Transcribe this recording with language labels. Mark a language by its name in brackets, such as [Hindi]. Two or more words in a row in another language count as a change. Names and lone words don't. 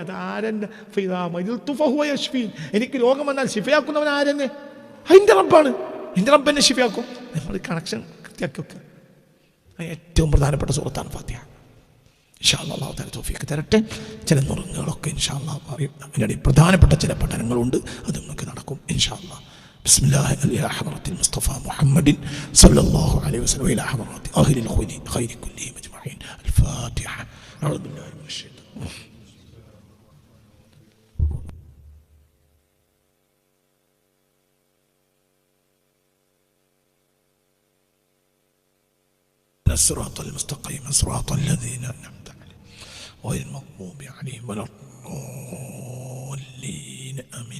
[Malayalam] അത് ആരെന്നെ എനിക്ക് രോഗം വന്നാൽ ഷിഫയാക്കുന്നവൻ ആരെന്നെ? അതിൻ്റെ റബ്ബാണ്. എൻ്റെ റബ്ബ് എന്നെ ഷിഫയാക്കും. നമ്മൾ കണക്ഷൻ കൃത്യമാക്കി വെക്കുക. ഏറ്റവും പ്രധാനപ്പെട്ട സൂറത്താണ് ഫാത്തിഹ. [Arabic] إن شاء الله الله تعالى [Malayalam] തൗഫീഖ് തരട്ടെ. ചില നുറുങ്ങുകളൊക്കെ [Arabic] إن شاء الله [Malayalam] പറയും. അതിനിടയിൽ പ്രധാനപ്പെട്ട ചില പഠനങ്ങളുണ്ട്, അത് നമുക്ക് നടക്കും [Arabic] إن شاء الله. بسم الله إلى حضرة المصطفى محمد صلى الله عليه وسلم وإلى حضرة أهل الخير كلهم أجمعين. الفاتحة. أعوذ بالله من الشيطان. الصراط المستقيم صراط الذين أنعمت عليهم غير المغضوب عليهم ولا الضالين آمين.